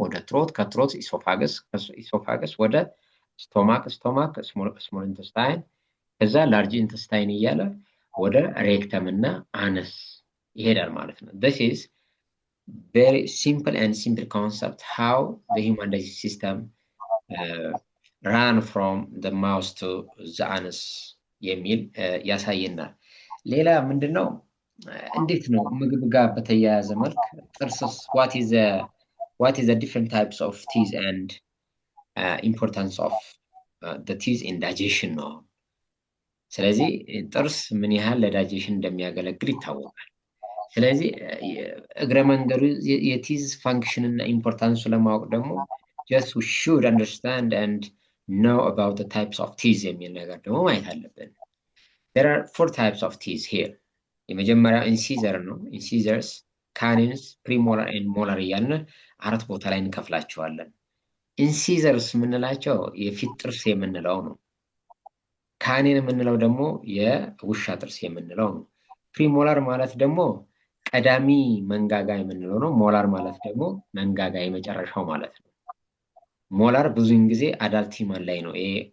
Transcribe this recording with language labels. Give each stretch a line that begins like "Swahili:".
Amharic: ወደ ትሮት፣ ከትሮት ኢሶፋገስ ወደ ስቶማክ፣ ስሞል ኢንተስታይን፣ ከዛ ላርጅ ኢንተስታይን እያለ ወደ ሬክተም እና አነስ ይሄዳል ማለት ነው።
English: this is very simple concept how the human digestive system run from the mouth to the anus
Amharic: የሚል ያሳየናል። ሌላ ምንድነው? እንዴት ነው ምግብ ጋር በተያያዘ መልክ ጥርስስ
English: what is the different types of teeth and importance of the teeth in digestion
Amharic: ነው። ስለዚህ ጥርስ ምን ያህል ለዳይጀሽን እንደሚያገለግል ይታወቃል። ስለዚህ እግረ መንገዱ የቲዝ ፋንክሽን እና ኢምፖርታንሱ ለማወቅ ደግሞ
English: just we should understand and know about the types of teeth
Amharic: የሚል ነገር ደግሞ ማየት አለብን።
English: there are 4 types of teeth here.
Amharic: የመጀመሪያው ኢንሲዘር ነው። ኢንሲዘርስ፣ ካኒንስ፣ ፕሪሞላር ኤንድ ሞላር እያልን 4 ቦታ ላይ እንከፍላቸዋለን። ኢንሲዘርስ የምንላቸው የፊት ጥርስ የምንለው ነው። ካኒን የምንለው ደግሞ የውሻ ጥርስ የምንለው ነው። ፕሪሞላር ማለት ደግሞ ቀዳሚ መንጋጋ የምንለው ነው። ሞላር ማለት ደግሞ መንጋጋ የመጨረሻው ማለት ነው። ሞላር ብዙውን ጊዜ አዳልት ሂማን ላይ ነው ይሄ